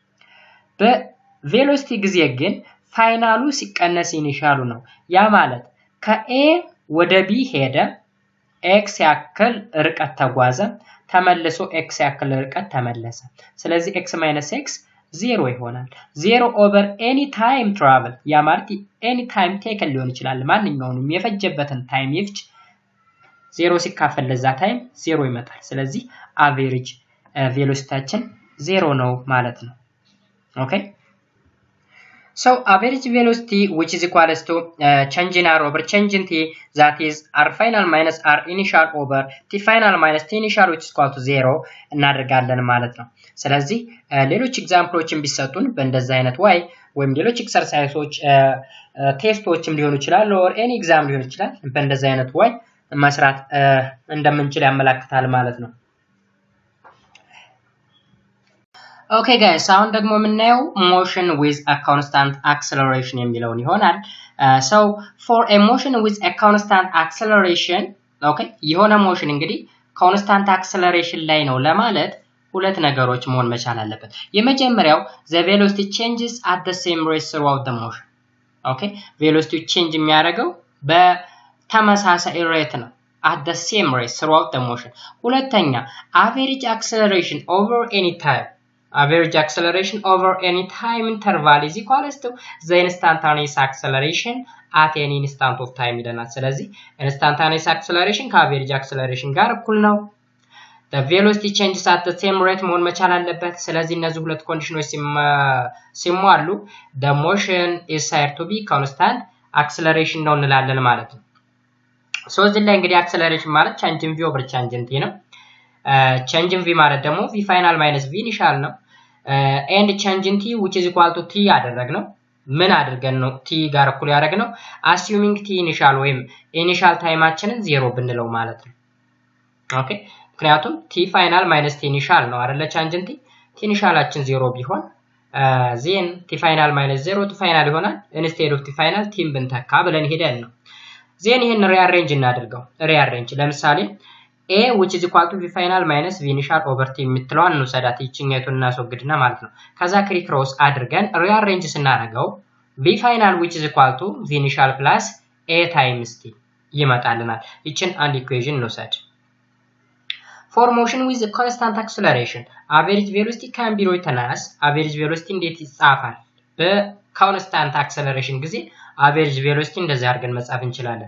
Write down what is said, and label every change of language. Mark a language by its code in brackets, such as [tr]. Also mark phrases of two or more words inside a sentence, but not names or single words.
[am] በቬሎሲቲ ጊዜ ግን ፋይናሉ ሲቀነስ ኢኒሻሉ ነው ያ ማለት ከa ወደ b ሄደ x ያክል ርቀት ተጓዘ ተመልሶ x ያክል ርቀት ተመለሰ ስለዚህ x - x 0 ይሆናል 0 [en] over any time travel [am] ያ ማለት [en] any time taken [am] ሊሆን ይችላል ማንኛውንም የፈጀበትን ታይም ይፍጅ 0 ሲካፈል ለዛ ታይም 0 ይመጣል ስለዚህ አቨሬጅ ቬሎሲቲያችን 0 ነው ማለት ነው [en] okay so average velocity which is equals to change in r over change in t that is r final minus r initial over t final minus t initial which is equal to 0 [am] እናደርጋለን ማለት ነው ስለዚህ ሌሎች ኤግዛምፕሎችን ቢሰጡን በእንደዛ አይነት [en] way [am] ወይም ሌሎች ኤክሰርሳይሶች ቴስቶችም ሊሆኑ ይችላል [en] or any exam [am] ሊሆን ይችላል በእንደዛ አይነት [en] way [am] መስራት እንደምንችል ያመለክታል ማለት ነው [en] Okay guys [am] አሁን ደግሞ የምናየው [en] motion with a constant acceleration [am] የሚለውን ይሆናል [en] so for a motion with a constant acceleration okay የሆነ motion እንግዲህ constant acceleration [am] ላይ ነው ለማለት ሁለት ነገሮች መሆን መቻል አለበት የመጀመሪያው [en] the velocity changes at the same rate throughout the motion okay velocity change የሚያደርገው በተመሳሳይ rate ነው at the same rate throughout the motion ሁለተኛ average acceleration over any time average acceleration over any time interval is equals to the instantaneous acceleration at any instant of time [am] ይለናል ስለዚህ [en] instantaneous acceleration ከaverage acceleration [am] ጋር እኩል ነው [en] the velocity changes at the same rate [am] መሆን መቻል አለበት ስለዚህ እነዚህ ሁለት ኮንዲሽኖች [en] ሲሟሉ the motion is said to be constant acceleration [am] ነው እንላለን ማለት ነው [en] so [am] እዚህ ላይ እንግዲህ [en] acceleration ማለት change in v over change in t ነው change in v [am] ማለት ደግሞ [en] v final minus v initial ነው and change in t which is equal to t [am] ያደረግነው ምን አድርገን ነው [en] t [am] ጋር እኩል ያደረግነው [en] assuming t initial ወይም initial [am] ታይማችንን 0 ብንለው ማለት ነው ኦኬ ምክንያቱም t final minus t initial ነው አይደለ [en] change in t [am] initialአችን 0 ቢሆን [en] then t final minus 0 t final ይሆናል instead of t final t ብንተካ [am] ብለን ሄደን ነው [en] then ይሄን rearrange እናድርገው rearrange ለምሳሌ a which is equal to v final minus v initial over t [am] የምትለዋን ነው ሰዳት ይችኛቱን እናስወግድና ማለት ነው ከዛ ክሪክሮስ አድርገን [en] rearrange ስናደርገው v final which is equal to v initial plus a times t [am] ይመጣልናል ይችን አንድ ኢኩዌሽን እንውሰድ [en] for motion with a constant acceleration average velocity can be written as average velocity [am] እንዴት ይጻፋል በኮንስታንት [en] acceleration ጊዜ average velocity [am] እንደዚህ አድርገን መጻፍ እንችላለን